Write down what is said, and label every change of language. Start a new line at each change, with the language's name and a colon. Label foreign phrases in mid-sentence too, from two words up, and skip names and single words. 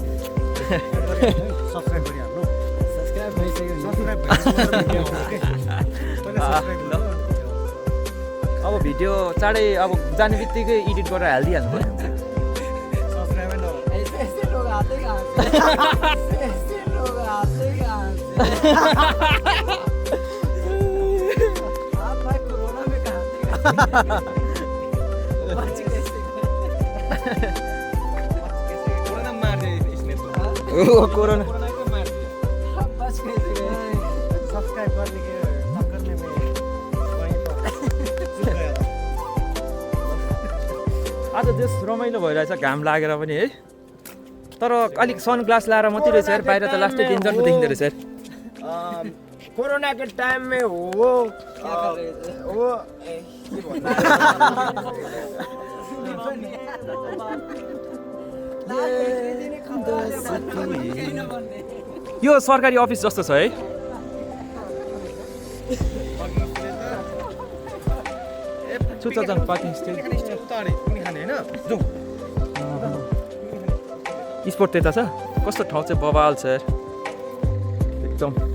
Nepali: अब भिडियो चाँडै अब जाने बित्तिकै एडिट गरेर हालिदिइहाल्नु पर्यो ओ कोरोना
Hindi: सब्सक्राइब करने के चक्कर में मैं वहीं पर चुप गया था।
Nepali: आज त्यस रमाइलो भइरहेछ घाम लागेर पनि है तर अलिक सनग्लास लाएर मात्रै रहेछ यार बाहिर त लास्टै डेन्जर पो देखिँदो रहेछ यार
Hindi: कोरोना के टाइम में वो
Nepali: यो सरकारी अफिस जस्तो छ है चुचाजङ पार्किङ स्टेट स्पोर्ट त्यता छ कस्तो ठाउँ चाहिँ बवाल छ यार एकदम